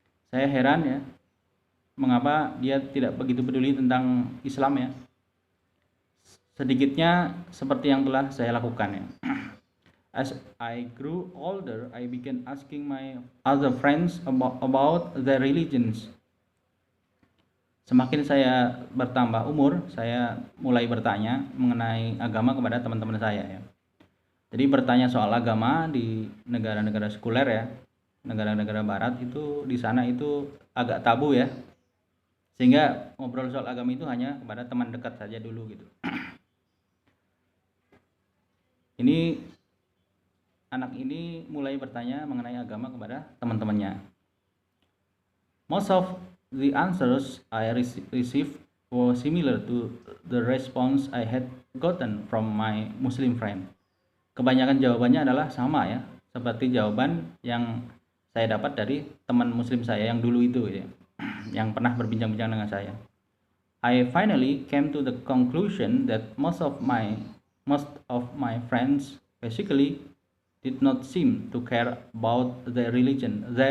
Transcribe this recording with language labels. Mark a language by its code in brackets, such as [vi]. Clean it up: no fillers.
[id] Saya heran ya, mengapa dia tidak begitu peduli tentang Islam ya, sedikitnya seperti yang telah saya lakukan ya. [en] As I grew older, I began asking my other friends about their religions. [id] Semakin saya bertambah umur, saya mulai bertanya mengenai agama kepada teman-teman saya ya. Jadi bertanya soal agama di negara-negara sekuler ya, negara-negara barat itu di sana itu agak tabu ya. Sehingga ngobrol soal agama itu hanya kepada teman dekat saja dulu gitu. Ini anak ini mulai bertanya mengenai agama kepada teman-temannya. [en] Most of the answers I received were similar to the response I had gotten from my Muslim friend. [id] Kebanyakan jawabannya adalah sama ya, seperti jawaban yang saya dapat dari teman Muslim saya yang dulu itu ya, yang pernah berbincang-bincang dengan saya. [en] I finally came to the conclusion that most of my friends basically did not seem to care about their religion.